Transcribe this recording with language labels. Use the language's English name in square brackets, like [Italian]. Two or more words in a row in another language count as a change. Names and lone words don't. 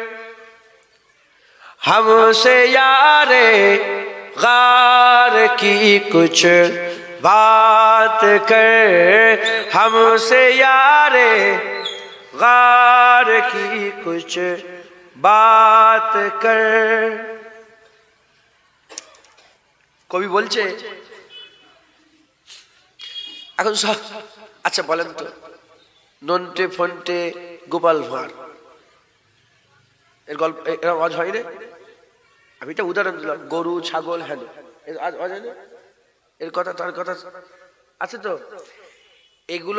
[Urdu] ہم سے یار غار کی کچھ بات کر ہم سے یار غار کی کچھ بات کر [Bangla] কবি বলছে এখন সব আচ্ছা বলেন তো নন্টে ফন্টে গোপাল ভাঁড় এর গল্প এর আওয়াজ হয় রে আমি একটা উদাহরণ দিলাম গরু ছাগল হ্যাঁ এর আওয়াজ হয় না এর কথা তার কথা আছে তো এগুলো